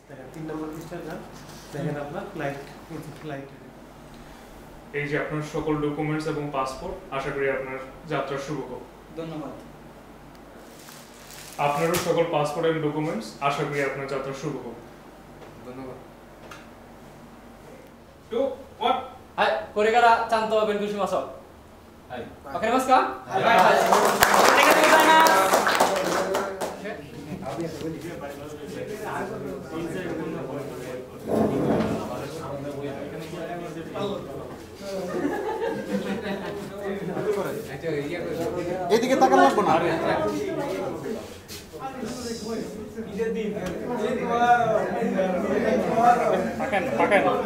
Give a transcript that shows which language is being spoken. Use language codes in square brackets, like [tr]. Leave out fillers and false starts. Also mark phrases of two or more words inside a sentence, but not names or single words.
[bn] 3 নম্বর পৃষ্ঠা যান, দেখেন আপনার ফ্লাইট ফ্লাইট। এই যে আপনার সকল ডকুমেন্টস এবং পাসপোর্ট, আশা করি আপনার যাত্রা শুভ হোক। ধন্যবাদ। আপনারও সকল পাসপোর্ট এবং ডকুমেন্টস, আশা করি আপনার যাত্রা শুভ হোক। ধন্যবাদ। 2 1 [ja] はい、これからちゃんと勉強しましょう。はい。わかりますか？はい。ありがとうございます。 [bn] এদিকে তাকানো লাগবে না। পাকেন পাকেন।